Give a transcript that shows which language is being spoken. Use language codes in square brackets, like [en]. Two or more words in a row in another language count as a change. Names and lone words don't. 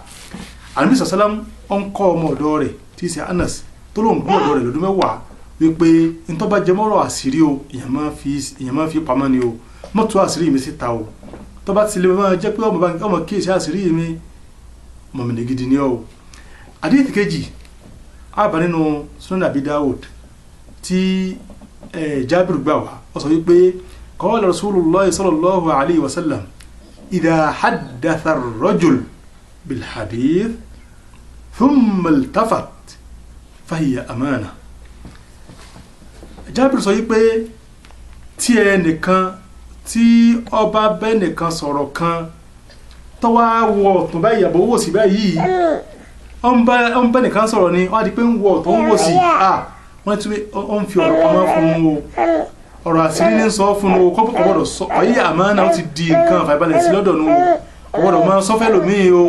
[yo] Ànábì sàlám ó ń kọ́ ọmọ ọ̀dọ́ rẹ̀ tí í ṣe Anas tó lóun gbọ́ ọ̀dọ́ rẹ̀ lọ́dún 10 wípé ntọ́ bá jẹ mọ́rọ̀ àṣírí o èèyàn máa fi pamọ́ ni o, mọ́ tú àṣírí mi síta o. tó bá ti lè máa jẹ́ pé ọmọ kíyèsí àṣírí mi mọ̀mìnì gidi ni o. hadith kejì àbá nínú Sunan Abi Dawud tí Jabir gbà wá ó sọ wípé [ar] قال رسول الله صلى الله عليه وسلم إذا حدث الرجل بالحديث ثم التفت فهي أمانة. [yo] Jabir sọ wípé tí ẹnìkan tí ọba bẹ́ẹ̀ nìkan sọ̀rọ̀ kan tó wá wọ ọ̀tún báyìí àbọ̀ wò sí báyìí ó ń bẹ́ẹ̀ nìkan sọ̀rọ̀ ni wọ́n á di pé ń wọ ọ̀tún ń wò sí wọ́n ti ó ń fi ọ̀rọ̀ pamọ́ fún un o, ọ̀rọ̀ àṣírí ní sọ fún un o, kọ́ gbọ́dọ̀ sọ ọ̀yí àmánà ó ti di nǹkan àfàìbalẹ̀ sí lọ́dọ̀ nu o, gbọ́dọ̀ máa sọ fẹ́ lòmíì o.